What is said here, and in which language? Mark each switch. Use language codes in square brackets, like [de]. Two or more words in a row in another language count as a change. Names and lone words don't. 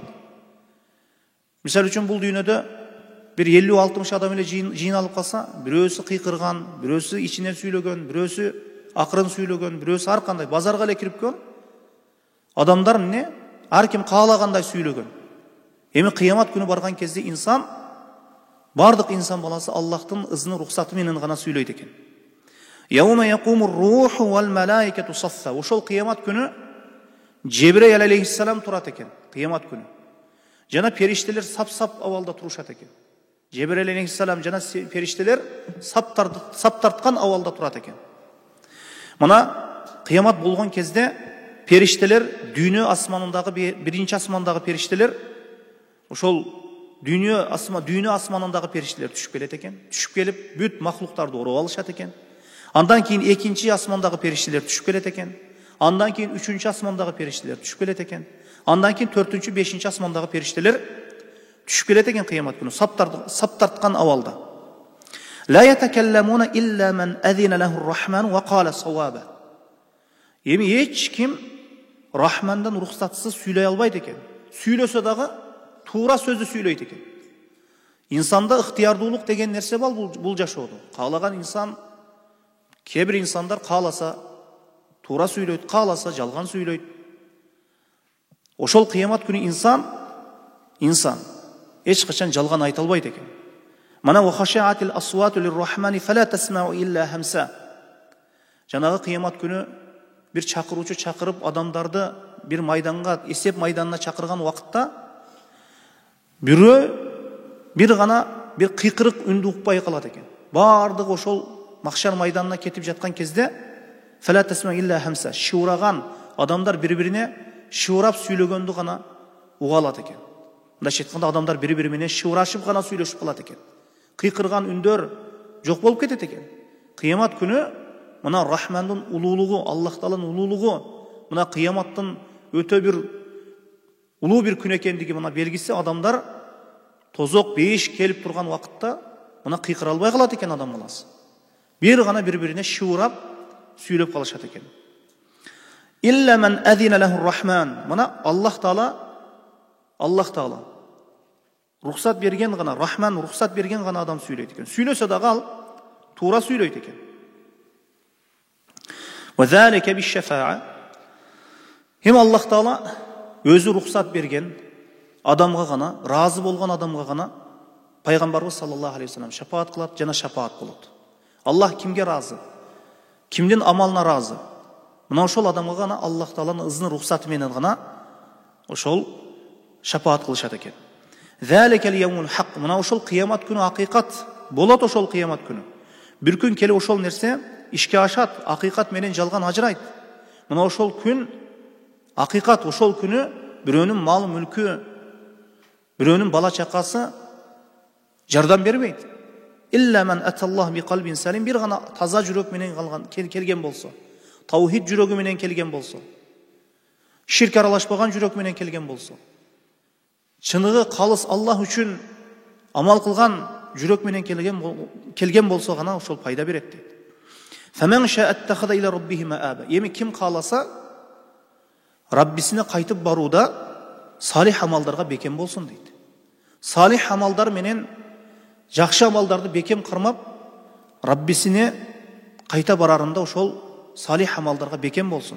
[ky] Мисалы үчүн бул дүйнөдө bir 50-60 адам эле жыйналып калса, бирөөсү кыйкырган, бирөөсү ичинен сүйлөгөн, бирөөсү акырын сүйлөгөн, бирөөсү ар кандай базарга эле кирип көн. Адамдар эмне? Ар ким каалагандай сүйлөгөн. Эми кыямат күнү барган кезде инсан, бардык инсан баласы Аллахтын ызны, рухсаты менен гана сүйлөйт экен. [ar] يوم يقوم الروح والملائكة صفا. [ky] Ошол кыямат күнү Жебрейил алейхиссалам турат экен. Кыямат күнү. Жана периштелер сап-сап абалда турушат экен. Жебрейил алейхиссалам жана периштелер сап тарткан абалда турат экен. Мына кыямат болгон кезде периштелер дүйнө асманындагы биринчи асмандагы периштелер ошол дүйнө асманындагы периштелер түшүп келет экен. Түшүп келип бүт махлуктарды ороп алышат экен. Андан кийин экинчи асмандагы периштелер түшүп келет экен. Андан кийин үчүнчү асмандагы периштелер түшүп келет экен. Андан кийин 4-чү, 5-чи асмандагы периштелер түшүп келет экен кыямат күнү сап тарткан абалда. [ar] لا يتكلمون إلا من أذن له الرحمن وقال صوابا. [ky] Эми эч ким Рахмандан рухсатсыз сүйлөй албайт экен. Сүйлөсө дагы туура сөздү сүйлөйт экен. Инсанда ыктыярдуулук деген нерсе бар бул жашоодо. Каалаган инсан, кээ бир инсандар кааласа туура сүйлөйт, кааласа жалган сүйлөйт. Ошол кыямат күнү инсан эч качан жалган айта албайт экен. [ar] وخشعت الأصوات للرحمن فلا تسمع إلا همسا. [ky] Жанагы кыямат күнү bir чакыруучу чакырып адамдарды bir майданга, эсеп майданына чакырган убакытта бир гана bir кыйкырык үндү укпай калат экен. Бардыгы ошол махшар майданына кетип жаткан кезде [ar] فلا تسمع إلا همسا, [ky] шуураган адамдар бири-бирине шуурап сүйлөгөндү гана уга алат экен. Мындайча айтканда адамдар бири-бири менен шуурашып гана сүйлөшүп калат экен. Кыйкырган үндөр жок болуп кетет экен. Кыямат күнү мына Рахмандын улуулугу, Аллах Тааланын улуулугу, мына кыяматтын өтө бир улуу бир күн экендиги мына белгиси адамдар тозок бейиш келип турган убакытта мына кыйкыра албай калат экен адам баласы. Бир гана бири-бирине шуурап сүйлөп калышат экен. [ar] إلا من أذن له الرحمن. [ky] Мына Аллах Таала рухсат берген гана, Рахман рухсат берген гана адам сүйлөйт экен. Сүйлөсө дагы ал туура сүйлөйт экен. [ar] وذلك بالشفاعة. [ky] Хем Аллах Таала өзү рухсат берген адамга гана, разы болгон адамга гана Пейгамберимиз [ar] صلى الله عليه وسلم [ky] шапаат кылат, жана шапаат болот. Аллах кимге разы? Кимден амалына разы? Мына ошол адамга гана Аллах Тааланын ызны рухсаты менен гана ошол шапаат кылышат экен. [ar] ذلك اليوم الحق. [ky] Мына ошол кыямат күнү хакикат болот ошол кыямат күнү. Бир күн келе ошол нерсе ишке ашат, хакикат менен жалган ажырайт. Мына ошол күн хакикат, ошол күнү бирөөнүн малы мүлкү, бирөөнүн бала чакасы жардам бербейт. [ar] إلا من أتى الله بقلب سليم. [ky] Bir gana taza жүрөк менен келген болсо, таухид жүрөгү менен келген болсо, ширк аралашпаган жүрөк менен келген болсо, чыныгы калыс Аллах үчүн амал кылган жүрөк менен келген болсо гана ошол пайда берет дейт. [ar] فمن شاء اتخذ إلى ربه مآبا. [ky] Эми ким кааласа Раббисине кайтып барууда салих амалдарга бекем болсун дейт. Салих амалдар менен жакшы амалдарды бекем кырмап, Раббисине кайта барарында ошол салих амалдарга бекем болсун.